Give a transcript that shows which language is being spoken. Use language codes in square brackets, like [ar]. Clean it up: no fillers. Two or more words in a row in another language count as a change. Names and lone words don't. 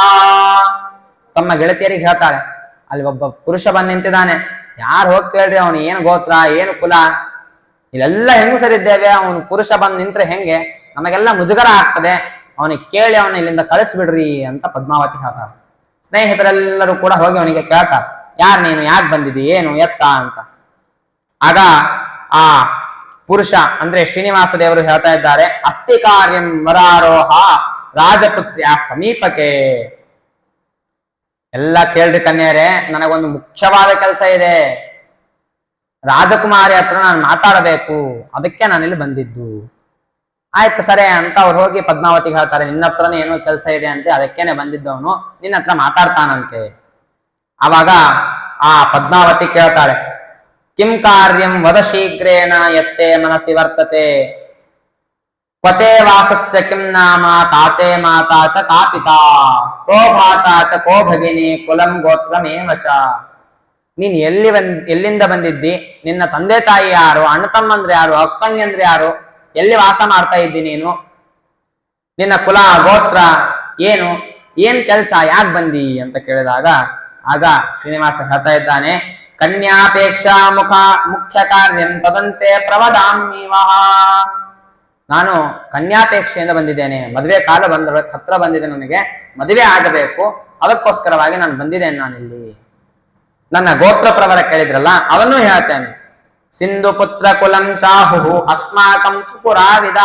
[kn] ತಮ್ಮ ಗೆಳತಿಯರಿಗೆ ಹೇಳ್ತಾಳೆ, ಅಲ್ಲಿ ಒಬ್ಬ ಪುರುಷ ಬಂದು ನಿಂತಿದ್ದಾನೆ, ಯಾರು ಹೋಗಿ ಕೇಳ್ರಿ ಅವನು ಏನು ಗೋತ್ರ ಏನು ಕುಲ, ಇಲ್ಲೆಲ್ಲ ಹೆಂಗಸರಿದ್ದೇವೆ, ಅವನು ಪುರುಷ ಬಂದು ನಿಂತ್ರೆ ಹೆಂಗೆ, ನಮಗೆಲ್ಲ ಮುಜುಗರ ಆಗ್ತದೆ, ಅವನಿಗೆ ಕೇಳಿ ಅವನ ಇಲ್ಲಿಂದ ಕಳಿಸ್ಬಿಡ್ರಿ ಅಂತ ಪದ್ಮಾವತಿ ಹೇಳ್ತಾಳೆ. ಸ್ನೇಹಿತರೆಲ್ಲರೂ ಕೂಡ ಹೋಗಿ ಅವನಿಗೆ ಕೇಳ್ತಾರೆ, ಯಾರು ನೀನು, ಯಾಕೆ ಬಂದಿದ್ದಿ, ಏನು ಎತ್ತ ಅಂತ. ಆಗ ಆ ಪುರುಷ ಅಂದ್ರೆ ಶ್ರೀನಿವಾಸ ದೇವರು ಹೇಳ್ತಾ ಇದ್ದಾರೆ, [sa] ಅಸ್ತಿ ಕಾರ್ಯಂ ವರಾರೋಹ ರಾಜಪುತ್ರಿಯ ಸಮೀಪಕ್ಕೆ. [kn] ಎಲ್ಲ ಕೇಳ್ರಿ ಕನ್ಯರೇ, ನನಗೊಂದು ಮುಖ್ಯವಾದ ಕೆಲಸ ಇದೆ. ರಾಜಕುಮಾರಿ ಹತ್ರ ನಾನು ಮಾತಾಡಬೇಕು, ಅದಕ್ಕೆ ನಾನಿಲ್ಲಿ ಬಂದಿದ್ದು. ಆಯ್ತು ಸರಿ ಅಂತ ಅವ್ರು ಹೋಗಿ ಪದ್ಮಾವತಿಗೆ ಹೇಳ್ತಾರೆ, ನಿನ್ನ ಹತ್ರನೇ ಏನೋ ಕೆಲಸ ಇದೆ ಅಂತೆ, ಅದಕ್ಕೇನೆ ಬಂದಿದ್ದವನು, ನಿನ್ನ ಹತ್ರ ಮಾತಾಡ್ತಾನಂತೆ. ಆವಾಗ ಆ ಪದ್ಮಾವತಿ ಕೇಳ್ತಾಳೆ, [sa] ಕಿಂ ಕಾರ್ಯಂ ವದ ಶೀಘ್ರೇಣ ಯತ್ತೆ ಮನಸಿ ವರ್ತತೆ, ಕ್ವತೆ ವಾಸಶ್ಚ ಕಿಂ ನಾಮ ತಾತೆ ಮಾತಾ ಚ ಕಾಪಿತಾ ಕೋ ಭಾತಾ ಚ ಕೋ ಭಗಿನಿ ಕುಲಂ ಗೋತ್ರಮೇವ ಚ. [kn] ನೀನ್ ಎಲ್ಲಿಂದ ಬಂದಿದ್ದಿ, ನಿನ್ನ ತಂದೆ ತಾಯಿ ಯಾರು, ಅಣ್ಣ ತಮ್ಮಂದ್ರೆ ಯಾರು, ಅಕ್ಕಂಗಂದ್ರೆ ಯಾರು, ಎಲ್ಲಿ ವಾಸ ಮಾಡ್ತಾ ಇದ್ದಿ ನೀನು, ನಿನ್ನ ಕುಲ ಗೋತ್ರ ಏನು, ಏನ್ ಕೆಲ್ಸ, ಯಾಕೆ ಬಂದಿ ಅಂತ ಕೇಳಿದಾಗ ಆಗ ಶ್ರೀನಿವಾಸ ಹೇಳ್ತಾ ಇದ್ದಾನೆ, [sa] ಕನ್ಯಾಪೇಕ್ಷಾ ಮುಖ್ಯ ಕಾರ್ಯಂ ತದಂತೆ ಪ್ರವದಾಮ್ಯವ. [kn] ನಾನು ಕನ್ಯಾಪೇಕ್ಷೆಯಿಂದ ಬಂದಿದ್ದೇನೆ, ಮದುವೆ ಕಾಲ ಹತ್ರ ಬಂದಿದೆ, ನನಗೆ ಮದುವೆ ಆಗಬೇಕು, ಅದಕ್ಕೋಸ್ಕರವಾಗಿ ನಾನು ಬಂದಿದ್ದೇನೆ. ನಾನಿಲ್ಲಿ ನನ್ನ ಗೋತ್ರ ಪ್ರವರ ಕೇಳಿದ್ರಲ್ಲ ಅದನ್ನು ಹೇಳ್ತೇನೆ. [sa] ಸಿಂಧು ಪುತ್ರ ಕುಲಂ ಚಾಹು ಅಸ್ಮಾಕಂ ಪುರಾವಿದ.